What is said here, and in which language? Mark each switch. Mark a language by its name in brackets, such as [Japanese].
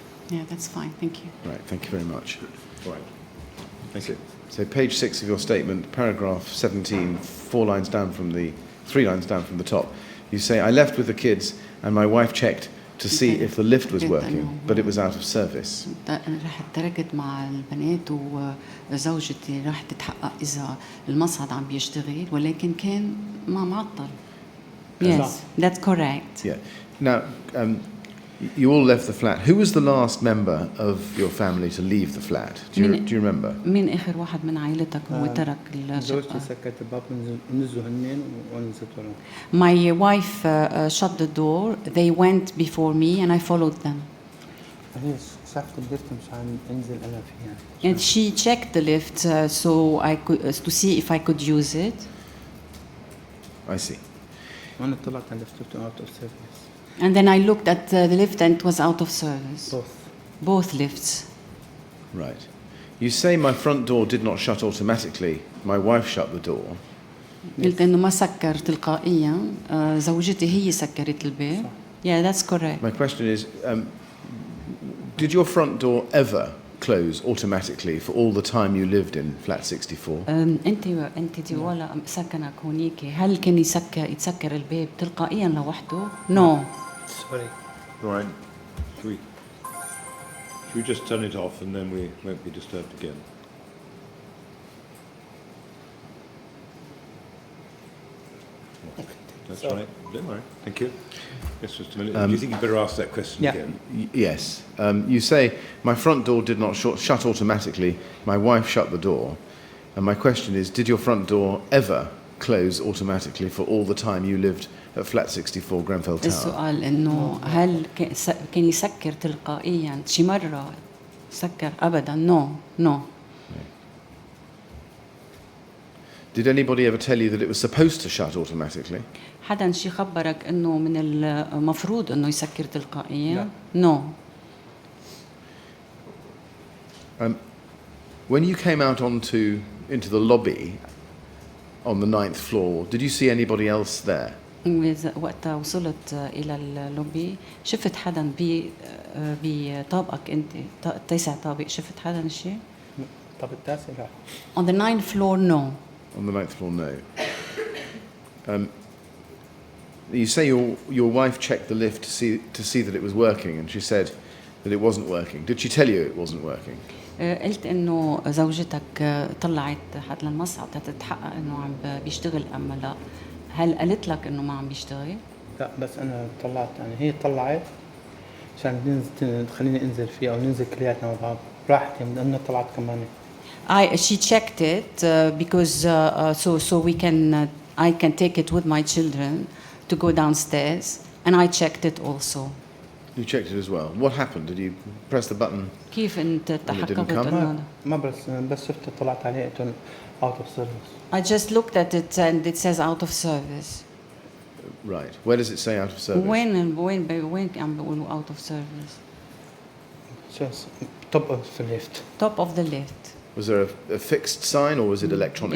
[English] Yeah, that's fine. Thank you. Right, thank you very much. All right. Thank you. So page 6 of your statement, paragraph 17, 3 lines down from the top, you say, I left with the kids and my wife checked to see if the lift was working, but it was out of service. [Arabic] رحت تركت مع البنات وزوجتي رحت تتحقق إذا المصعد عم بيشتغل ولكن كان ما معطل. [English] Yes, that's correct. Yeah. Now, you all left the flat. Who was the last member of your family to leave the flat? Do you remember? [Arabic] مين آخر واحد من عائلتك هو ترك زوجتي الشقة؟ سكت الباب نزلوا هنين ونزلت وراهم. [English] My wife shut the door. They went before me and I followed them. [Arabic] هي شافت الليفت مشان انزل انا فيها. [English] And she checked the lift so I could to see if I could use it. I see. [Arabic] وانا طلعت على الليفت [English] Out of service. And then I looked at the lift and it was out of service. Both. Both lifts. Right. You say my front door did not shut automatically. My wife shut the door. [Arabic] قلت إنه ما سكر تلقائيا. زوجتي هي سكرت الباب. [English] Yeah, that's correct. My question is, did your front door ever close automatically for all the time you lived in flat 64? [Arabic] انت ديوالا سكنك هونيك هل كان يتسكر الباب تلقائيا لوحده؟ [English] No. Sorry. All right. Should we just turn it off and then we won't be disturbed again? That's right. Don't worry. Thank you. Yes, Mr. Miller. Do you think you'd better ask that question Yeah. again? Yes. You say my front door did not shut automatically. My wife shut the door. And my question is, did your front door ever close automatically for all the time you lived at flat 64 Grenfell Tower? [Arabic] السؤال إنه هل كان يسكر تلقائيا شي مرة سكر أبدا؟ [English] No. Did anybody ever tell you that it was supposed to shut automatically? [Arabic] حدا شي خبرك إنه من المفروض إنه يسكر تلقائيا؟ [English] No. When you came out into the lobby on the 9th floor. Did you see anybody else there? [Arabic] وقت وصلت إلى اللوبي شفت حدا بطابقك أنت تاسع طابق شفت حدا شيء؟ طب التاسع لا. [English] On the 9th floor, no. On the 9th floor, no. You say your wife checked the lift to see that it was working, and she said that it wasn't working. Did she tell you it wasn't working? [Arabic] قلت إنه زوجتك طلعت حد للمصعد تتحقق إنه عم بيشتغل أم لا. هل قالت لك إنه ما عم بيشتغل؟ لا بس أنا طلعت يعني هي طلعت عشان تخليني أنزل فيه أو ننزل كلياتنا مع بعض. راحت من أنا طلعت كمان. [English] She checked it because so we can I can take it with my children to go downstairs, and I checked it also. You checked it as well. What happened? Did you press the button? [Arabic] كيف أنت تحققت [English] come? [Arabic] إنه؟ ما بس شفت طلعت عليه قلت [English] out of service. I just looked at it and it says out of service. Right. Where does it say out of service? [Arabic] وين عم بيقولوا [English] out of service? Just top of the lift. Top of the lift. Was there a fixed sign or was it electronic?